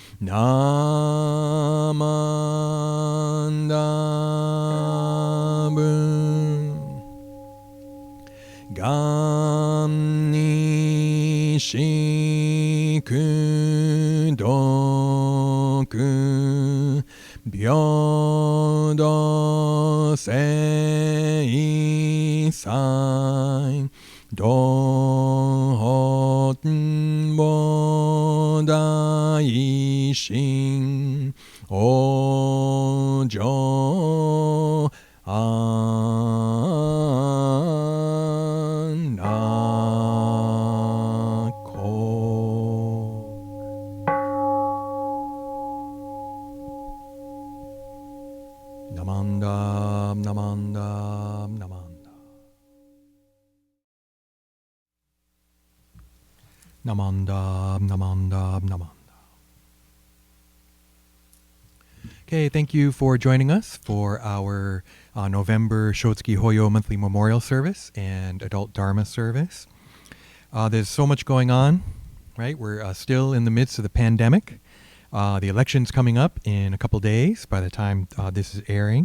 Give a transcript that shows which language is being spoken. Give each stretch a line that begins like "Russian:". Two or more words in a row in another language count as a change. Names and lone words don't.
Japanese: ナマンダブがんにしくどく平等正祭道本菩提心往生安楽ナマンダナマンダナマンダナマンダナマンダナマン。
English: Okay, thank you for joining us for our November Shotsuki Hoyo monthly memorial service and adult Dharma service. There's so much going on, right? We're still in the midst of the pandemic. The election's coming up in a couple days by the time this is airing.